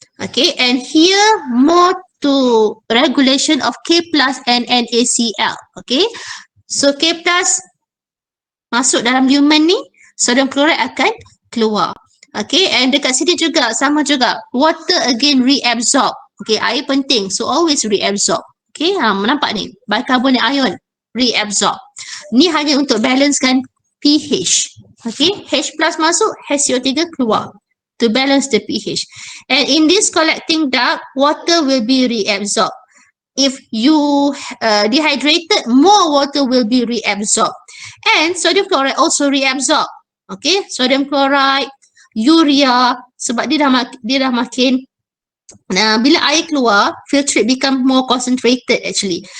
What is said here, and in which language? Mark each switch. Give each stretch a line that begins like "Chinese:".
English: Okay, and here more to regulation of K plus and NaCl.
Malay: Okay, so K plus masuk dalam lumen ni, sodium chloride akan keluar. Okay, and dekat sini juga sama juga,
English: water again reabsorb.
Malay: Okay, air penting, so always reabsorb.
English: Okay,
Malay: nampak ni,
English: bicarbonate ion reabsorb.
Malay: Ni hanya untuk balancekan pH.
English: Okay, H plus masuk, HCO3 keluar to balance the pH. And in this collecting duct, water will be reabsorbed. If you dehydrated, more water will be reabsorbed. And sodium chloride also reabsorb. Okay, sodium chloride, urea,
Malay: sebab dia dah makin bila air keluar,
English: filtrate become more concentrated actually.